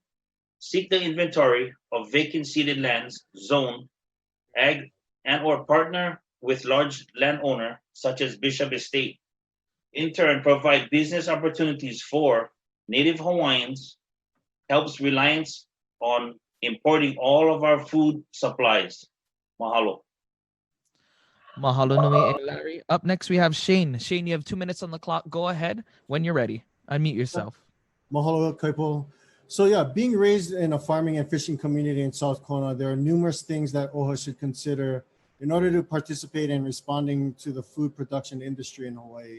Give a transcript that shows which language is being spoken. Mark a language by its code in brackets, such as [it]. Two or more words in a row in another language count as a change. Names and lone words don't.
[en] Seek the inventory of vacant seeded lands, zone, ag, and or partner with large landowner such as Bishop Estate. In turn, provide business opportunities for Native Hawaiians, helps reliance on importing all of our food supplies. Mahalo. [haw] Mahalo nui e [en] Larry. Up next, we have Shane. Shane, you have 2 minutes on the clock. Go ahead when you're ready. Unmute yourself. Mahalo, Kaipo. So yeah, being raised in a farming and fishing community in South Kona, there are numerous things that OHA should consider in order to participate in responding to the food production industry in Hawaii.